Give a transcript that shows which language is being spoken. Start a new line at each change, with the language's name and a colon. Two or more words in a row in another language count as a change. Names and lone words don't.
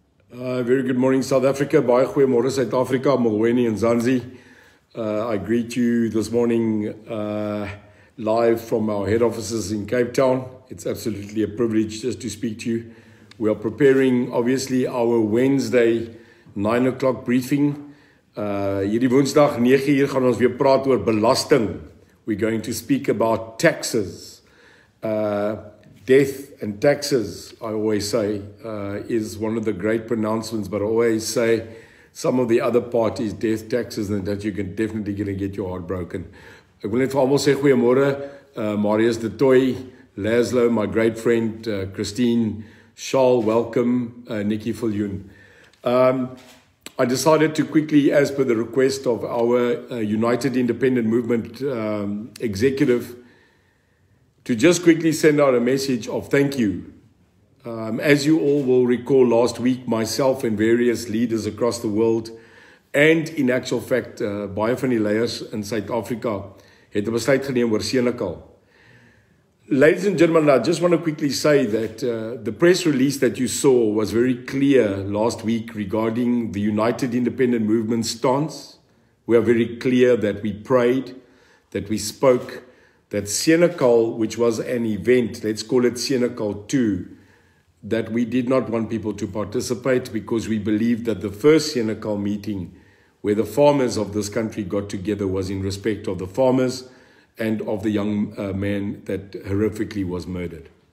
English: Very good morning, South Africa.
Afrikaans: Baie goeiemôre,
English: South Africa. Molweni and Zanzi. I greet you this morning live from our head offices in Cape Town. It's absolutely a privilege just to speak to you. We are preparing, obviously, our Wednesday 9 o'clock briefing.
Afrikaans: Hierdie Woensdag 9 uur gaan ons weer praat oor belasting.
English: We're going to speak about taxes. Death and taxes, I always say, is one of the great pronouncements, but I always say some of the other parties, death, taxes, and that you can definitely going to get your heart broken.
Afrikaans: Ek wil net vir almal sê goeiemôre, Marius de Toy, Laszlo,
English: my great friend,
Afrikaans: Christine, Charles, welcome, Nikki Viljoen.
English: I decided to quickly, as per the request of our United Independent Movement executive, to just quickly send out a message of thank you. As you all will recall, last week, myself and various leaders across the world, and in actual fact,
Afrikaans: baie van die leiers in South Africa, het 'n besluit geneem oor Senekal.
English: Ladies and gentlemen, I just want to quickly say that the press release that you saw was very clear last week regarding the United Independent Movement stance. We are very clear that we prayed, that we spoke, that Senekal, which was an event, let's call it Senekal 2, that we did not want people to participate because we believed that the first Senekal meeting where the farmers of this country got together was in respect of the farmers and of the young man that horrifically was murdered.